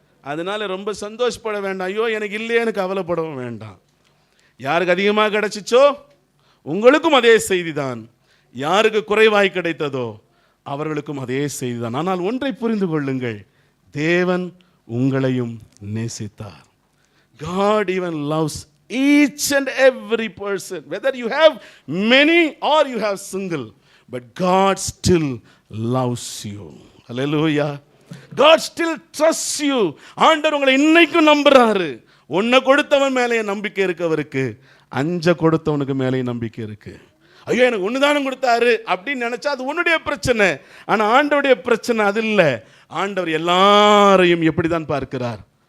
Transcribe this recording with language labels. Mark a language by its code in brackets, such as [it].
[ta] அதனால ரொம்ப சந்தோஷப்பட வேண்டாம், ஐயோ எனக்கு இல்லையேன்னு கவலைப்படவும் வேண்டாம். யாருக்கு அதிகமாக கிடைச்சிச்சோ உங்களுக்கும் அதே செய்தி தான். யாருக்கு குறைவாய் கிடைத்ததோ அவர்களுக்கும் அதே செய்தி தான். ஆனால் ஒன்றை புரிந்து கொள்ளுங்கள், தேவன் உங்களையும் நேசித்தார். [en] God even loves each and every person, whether you have many or you have single, but God still loves you. Hallelujah. God still trusts you. [ta] ஆண்டவர் உங்களை இன்னைக்கும் நம்புறாரு. 1 கொடுத்தவன் மேலே நம்பிக்கை இருக்கு அவருக்கு, 5 கொடுத்தவனுக்கு மேலே நம்பிக்கை இருக்கு. ஐயோ எனக்கு 1 தானம் கொடுத்தாரு அப்படின்னு நினைச்சா அது உன்னுடைய பிரச்சனை. ஆனா ஆண்டவருடைய பிரச்சனை அது இல்லை. ஆண்டவர் எல்லாரையும் எப்படி தான் பார்க்கிறார்?